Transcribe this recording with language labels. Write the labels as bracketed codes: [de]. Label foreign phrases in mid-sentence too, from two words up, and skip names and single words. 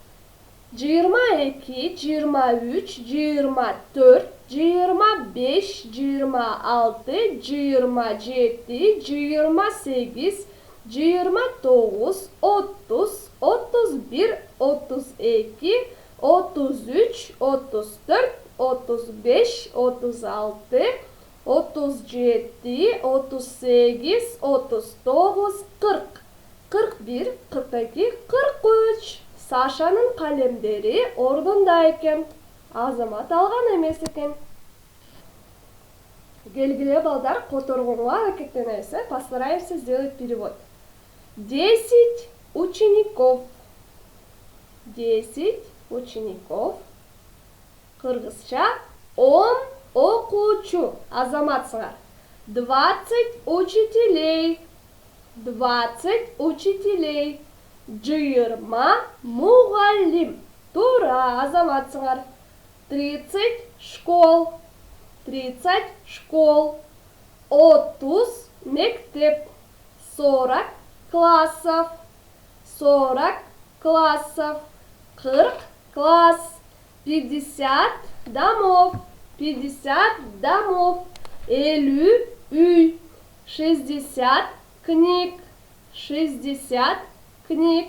[ky] 22, 23, 24, 25, 26, 27, 28, 29, 30, 31, 32, 33, 34, 35, 36, 37, 38, 39, 40, 41, 42, 43. Сашанын калемдери ордунда экен. Азамат алган эмес экен. Келгиле балдар, которгонго аракеттенебиз. [ru] Постараемся сделать перевод. 10 учеников. 10 учеников. [ky] Кыргызча 10 окуучу. Азаматсыңар. 20 учителей. [ru] 20 учителей. 20 мугалим. [ky] Тура, азаматсыңар. 30 школ. [ru] 30 школ. 30 мектеп. 40 классов. 40 классов. [ky] 40 класс. 50 домов. [ru] 50 домов. 50 үй. 60 книг. 60 книг.